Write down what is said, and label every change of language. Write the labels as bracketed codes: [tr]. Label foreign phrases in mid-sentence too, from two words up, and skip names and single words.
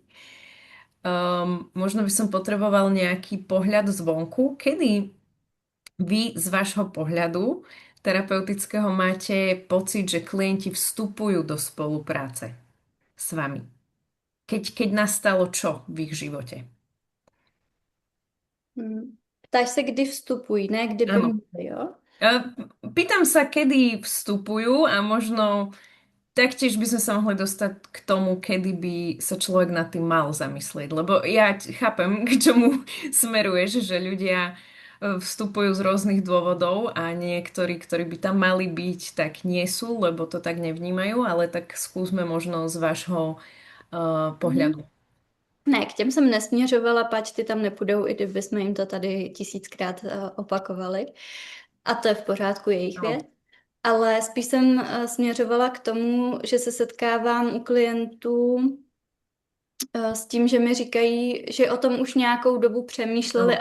[sk] Možno by som potreboval nejaký pohľad zvonku, kedy vy z vášho pohľadu terapeutického máte pocit, že klienti vstupujú do spolupráce s vami. Keď nastalo čo v ich živote? [cs] Ptáš se, kdy vstupují, ne kdy by [sk] Áno. [cs] měli, jo? [sk] Pýtam sa, kedy vstupujú a možno taktiež by sme sa mohli dostať k tomu, kedy by sa človek nad tým mal zamyslieť. Lebo ja chápem, k čomu smeruješ, že ľudia vstupujú z rôznych dôvodov a niektorí, ktorí by tam mali byť, tak nie sú, lebo to tak nevnímajú, ale tak skúsme možno z vášho Mhm. pohľadu. [cs] Ne, k těm jsem nesměřovala, pač ty tam nepůjdou, i kdyby jsme jim to tady tisíckrát opakovali. A to je v pořádku jejich [sk] Áno. [cs] věc. Ale spíš jsem směřovala k tomu, že se setkávám u klientů s tím, že mi říkají, že o tom už nějakou dobu přemýšleli